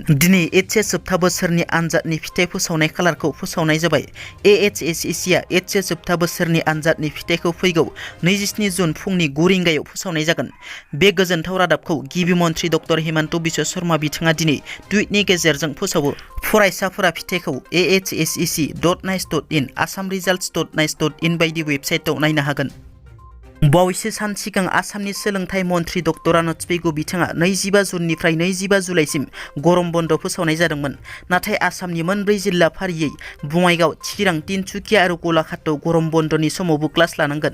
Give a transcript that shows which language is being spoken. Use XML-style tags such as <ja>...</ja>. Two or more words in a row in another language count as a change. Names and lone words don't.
<brx>दिनै HS जोबथा बोसोरनि आनजादनि फिथाइ फोसावनाय खालारखौ फोसावनाय जाबाय। AHSECआ HS जोबथा बोसोरनि आनजादनि फिथाइखौ फैगौ 27 जुन फुंनि 9 रिंगायाव फोसावनाय जागोन। बे गोजोनथाव रादाबखौ गिबि मन्थ्रि डक्टर हिमन्त बिश्व शर्मा बिथाङा दिनै टुइटनि गेजेरजों फोसावो। फरायसाफोरा फिथाइखौ ahsec.nice.in assamresults.nice.in बायदि वेबसाइटआव नायनो हागोन। बावैसो सान सिगां आसामनि सोलोंथाइ मन्थ्रि डक्टर आनन्द पेगु बिथाङा 25 जुननिफ्राय 25 जुलाइसिम गरम बन्द फोसावनाय जादोंमोन। नाथाय आसामनि मोनब्रै जिल्ला फारियै बङाइगाव, चिरां, तिनसुकिया आरो गलाघाटआव गरम बन्दनि समावबो क्लास लानांगोन।</brx>